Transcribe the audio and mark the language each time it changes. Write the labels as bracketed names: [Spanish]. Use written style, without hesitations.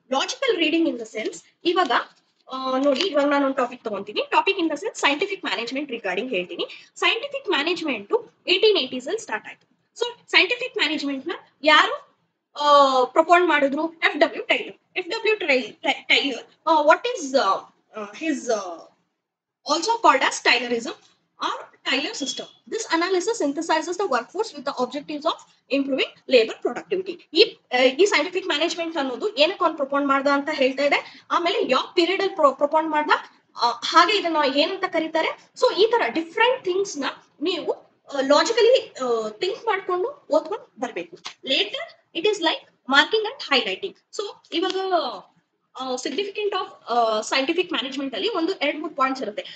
[Kannada] Logical reading in the sense, ಇವಾಗ ನೋಡಿ, ಇವಾಗ ನಾನು ಒಂದು topic ತಗೊಂತೀನಿ. Topic in the sense scientific management regarding ಹೇಳ್ತೀನಿ. ಸೈಂಟಿಫಿಕ್ ಮ್ಯಾನೇಜ್ಮೆಂಟ್ 1880s ಅಲ್ಲಿ ಸ್ಟಾರ್ಟ್ ಆಯ್ತು. ಸೊ ಸೈಂಟಿಫಿಕ್ ಮ್ಯಾನೇಜ್ಮೆಂಟ್ ನ ಯಾರು ಪ್ರಪೋನ್ ಮಾಡಿದ್ರು? F W tailor. [English] What is his also called as Taylorism or Taylor system. This analysis synthesizes the workforce with the objectives of improving labor productivity. [Kannada] ಈ scientific management ಅನ್ನೋದು ಏನಕ್ಕೆ ಒಂದು ಪ್ರಪೋನ್ ಮಾಡ್ದ ಅಂತ ಹೇಳ್ತಾ ಇದೆ. ಆಮೇಲೆ ಯಾವ ಪೀರಿಯಡ್ ಅಲ್ಲಿ ಪ್ರಪೋನ್ ಮಾಡ್ದ, ಹಾಗೆ ಇದನ್ನ ಏನಂತ ಕರೀತಾರೆ. ಸೊ ಈ ತರ ಡಿಫ್ರೆಂಟ್ ಥಿಂಗ್ಸ್ ನ ನೀವು ಲಾಜಿಕಲಿ ಥಿಂಕ್ ಮಾಡ್ಕೊಂಡು ಓದ್ಕೊಂಡು ಬರ್ಬೇಕು. [English] Later it is like marking and highlighting. [Kannada] So ಇವಾಗ ಸಿಗ್ನಿಫಿಕೆಂಟ್ ಆಫ್ ಸೈಂಟಿಫಿಕ್ ಮ್ಯಾನೇಜ್ಮೆಂಟ್ ಅಲ್ಲಿ ಒಂದು 2-3 ಪಾಯಿಂಟ್ಸ್ ಇರುತ್ತೆ.